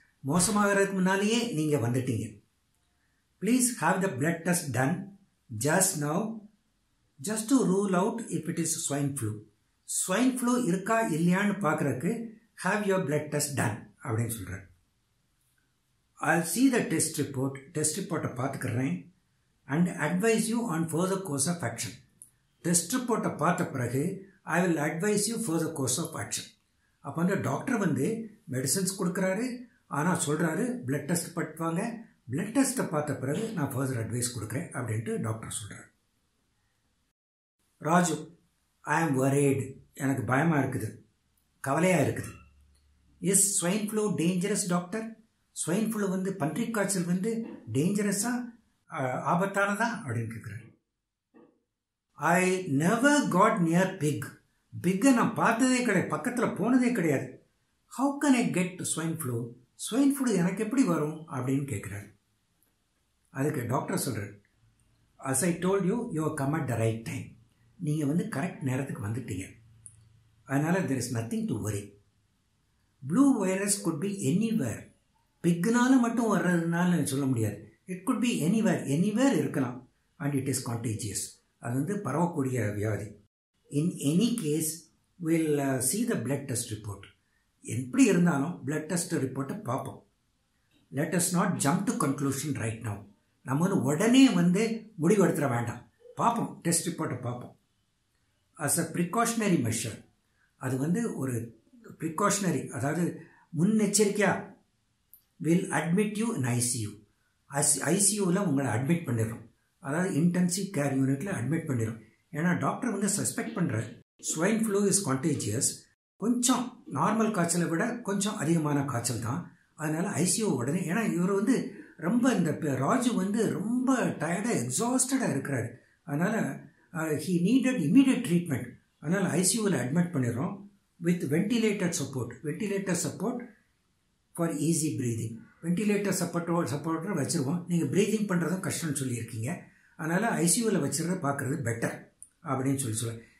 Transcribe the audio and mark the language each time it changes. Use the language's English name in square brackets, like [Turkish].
[Tamil] மோசமாகிறதுக்கு முன்னாலேயே நீங்கள் வந்துட்டீங்க. [English] Please have the blood test done just now, just to rule out if it is swine flu. [Tamil] Swine flu இருக்கா இல்லையான்னு பார்க்குறதுக்கு [English] have your blood test done [Tamil] அப்படின்னு சொல்கிறார். [English] I'll see the test report. Test report-ஐ [Tamil] பார்த்துக்கிறேன் [English] and advise you on further course of action. Test report-ஐ [Tamil] பார்த்த பிறகு [English] I will advise you further course of action. [Tamil] அப்போ வந்து டாக்டர் வந்து மெடிசன்ஸ் கொடுக்குறாரு, ஆனால் சொல்கிறாரு பிளட் டெஸ்ட் பண்ணுவாங்க. பிளட் டெஸ்ட்டை பார்த்த பிறகு நான் ஃபர்தர் அட்வைஸ் கொடுக்குறேன் அப்படின்ட்டு டாக்டர் சொல்கிறார். ராஜு, [English] I am worried. [Tamil] எனக்கு பயமாக இருக்குது, கவலையாக இருக்குது. [English] Is swine flu dangerous doctor? [Tamil] Swine flu வந்து பன்றிக் காய்ச்சல் வந்து டேஞ்சரஸாக ஆபத்தானதா அப்படின்னு கேட்குறாரு. [English] I never got near pig. [Tamil] பிக்கை நான் பார்த்ததே கிடையாது, பக்கத்தில் போனதே கிடையாது. [English] How can I get swine flu? [Tamil] Swine flu எனக்கு எப்படி வரும் அப்படின்னு கேட்குறாரு. அதுக்கு டாக்டர் சொல்கிறார், [English] as I told you, you have come at the right time. [Tamil] நீங்கள் வந்து கரெக்ட் நேரத்துக்கு வந்துட்டீங்க. [English] அதனால் there is nothing to worry. Flu virus could be anywhere. [Tamil] பிக்குனால மட்டும் வர்றதுனால சொல்ல முடியாது. [English] it could be anywhere [Tamil] இருக்கலாம். [English] And it is contagious. [Tamil] அது வந்து பரவக்கூடிய வியாதி. [English] In any case will see the blood test report. [Tamil] எப்படி இருந்தாலும் blood test ரிப்போர்ட்டை பார்ப்போம். [English] let us not jump to conclusion right now. [Tamil] நம்ம வந்து உடனே வந்து முடிவெடுத்துட வேண்டாம், பார்ப்போம், டெஸ்ட் ரிப்போர்ட்டை பார்ப்போம். [English] as a precautionary measure, [Tamil] அது வந்து ஒரு ப்ரிகாஷனரி, அதாவது முன்னெச்சரிக்கையாக [English] Will admit you in ICU. [Tamil] ஐசியூவில் உங்களை அட்மிட் பண்ணிடுறோம், அதாவது இன்டென்சிவ் கேர் யூனிட்டில் அட்மிட் பண்ணிடும். ஏன்னா டாக்டர் வந்து சஸ்பெக்ட் பண்ணுற ஸ்வைன் ஃப்ளூ [English] Is contagious. [Tamil] கொஞ்சம் நார்மல் காய்ச்சலை விட கொஞ்சம் அதிகமான காய்ச்சல் தான். அதனால் ஐசியூ உடனே, ஏன்னா இவர் வந்து ரொம்ப இந்த ராஜு வந்து ரொம்ப டயர்டாக எக்ஸாஸ்டடாக இருக்கிறாரு. அதனால் [English] He needed immediate treatment. [Tamil] அதனால் ஐசியூவில் அட்மிட் பண்ணிடுறோம். [English] with ventilator support for easy breathing. [Tamil] Ventilator supporter வச்சிருவோம். நீங்கள் ப்ரீதிங் பண்ணுறதும் கஷ்டம்னு சொல்லியிருக்கீங்க. அதனால் ஐசியூவில் வச்சுருத பார்க்குறது பெட்டர் அப்படின்னு சொல்லுவாங்க.